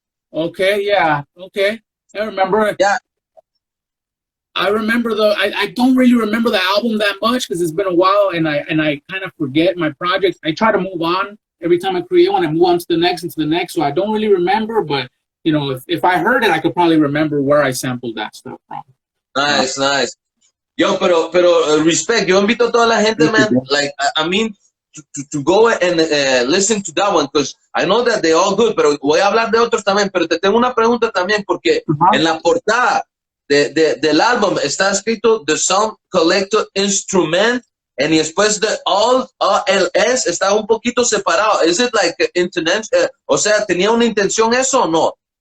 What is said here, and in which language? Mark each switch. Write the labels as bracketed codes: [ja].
[en] Okay, yeah, okay. I remember. Yeah. I remember I don't really remember the album that much because it's been a while, and I kind of forget my projects. I try to move on every time I create one. I move on to the next and to the next, so I don't really remember. But if I heard it, I could probably remember where I sampled that stuff from. [es] Nice. Yo, pero respect. Yo invito a toda la gente, man. [en] Like, I mean, to go and listen to that one, because I know that they're all good. [es] Pero voy a hablar de otros también. Pero te tengo una pregunta también, porque en la portada del álbum está escrito The Sound Collector Instrument, y después de All LS está un poquito separado. [en] Is it like internet? [es] O sea, ¿tenía una intención eso o no?